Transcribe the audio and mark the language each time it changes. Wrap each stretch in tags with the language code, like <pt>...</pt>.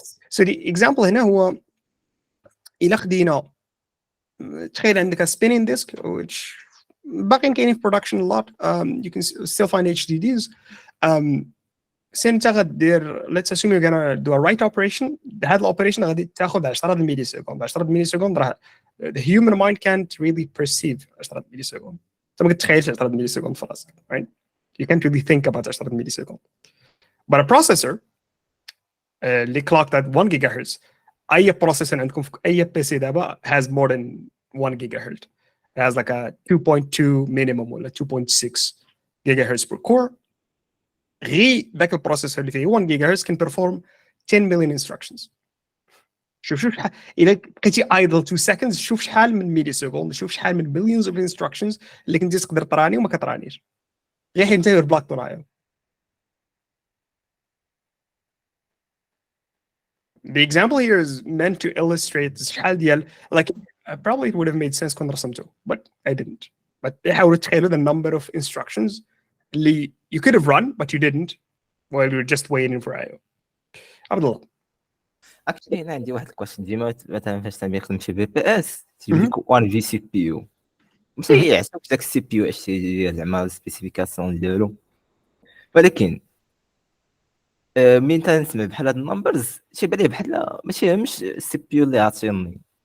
<en>So the example</en> <ar>هنا هو إلا خدينا تخيل عندك</ar> <en>a spinning disk which</en> <ar>باقيين كاينين في</ar> <en>production a lot. You can still find HDDs.</en> <ar>سي انت غدير</ar> <en>let's assume you're gonna do a write operation.</en> <ar>هاد الاوبريشن غادي تاخذ 10 ملي سكوند.</ar> <en>10 millisecond راه the human mind can't really perceive 10 millisecond.</en> <ar>انت ما كتخيلش 10 ملي سكوند في راسك, right?</ar> <en>You can't really think about 10 millisecond. But a processor اللي clocked at 1 gigahertz,</en> <ar>اي بروسيسور عندكم في اي بي سي دابا</ar> <en>has more than 1 gigahertz. It has like a 2.2 minimum</en> <ar>ولا</ar> <en>2.6 gigahertz per core.</en> <ar>غير ذاك البروسيسور اللي فيه</ar> <en>1 gigahertz can perform 10 million instructions.</en> <ar>شوف شحال الا بقيتي idle 2 seconds, شوف شحال من ميلي سكوند, شوف شحال من</ar> <en>billions of instructions</en> <ar>اللي كنتي تقدر تراني وما كترانيش غير حيت انت بلاك ترايو.</ar> <en>The example here is meant to illustrate</en> <ar>شحال ديال</ar> <en>like probably it would have made sense</en> <ar>كون رسمته</ar> <en>but I didn't. But</en> <ar>حاولوا تخيلوا</ar> <en>the number of instructions</en> <ar>اللي</ar> <en>you could have run but you didn't while you were just waiting for IO.</en> <ar>عبد الله. اكشلي هنا عندي واحد الكويشن ديما مثلا فاش تنخدم شي بي اس تيجيب لك 1 في سي بي يو ماشي يعطيك داك السي بي يو اش تي زعما السبيسيفيكاسيون ديالو, ولكن مين تنسمع بحال هاد النمبرز تيبان ليه بحال ماشي همش السي بي يو اللي عاطيني.</ar>